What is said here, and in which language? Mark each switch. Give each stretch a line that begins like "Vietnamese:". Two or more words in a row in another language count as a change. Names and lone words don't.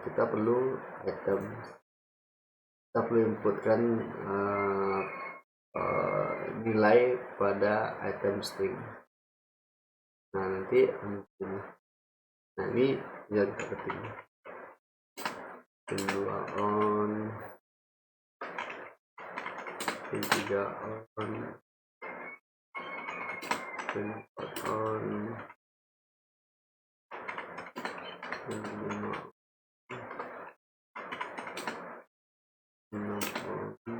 Indonesian: Kita perlu item, kita perlu inputkan nilai pada
English: item string.
Indonesian: Nah, nanti ini yang kita ketik.
English: Pin 2 on, pin 3 on, pin 4 on, pin 5 on, 6 on,